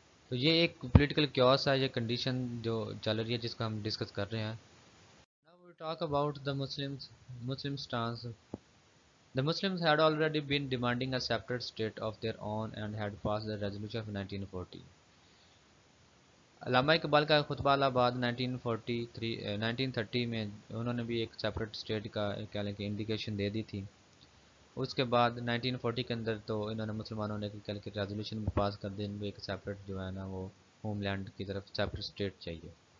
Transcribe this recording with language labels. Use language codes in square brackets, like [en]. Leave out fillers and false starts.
[ur] تو یہ ایک پولیٹیکل کیوس ہے، یہ کنڈیشن جو چل رہی ہے جس کا ہم ڈسکس کر رہے ہیں. [en] Now we talk about the Muslim stance. The Muslims had already been demanding a separate state of their own and had passed the resolution of 1940. [ur] علامہ اقبال کا خطبہ الہ آباد 1930 میں انہوں نے بھی ایک سیپریٹ اسٹیٹ کا کیا لیں کہ انڈیکیشن دے دی تھی. اس کے بعد 1940 کے اندر تو انہوں نے مسلمانوں نے کیا کہ ریزولوشن بھی پاس کر دی، ان کو ایک سیپریٹ جو ہے نا وہ ہوم لینڈ کی طرف سیپریٹ اسٹیٹ چاہیے.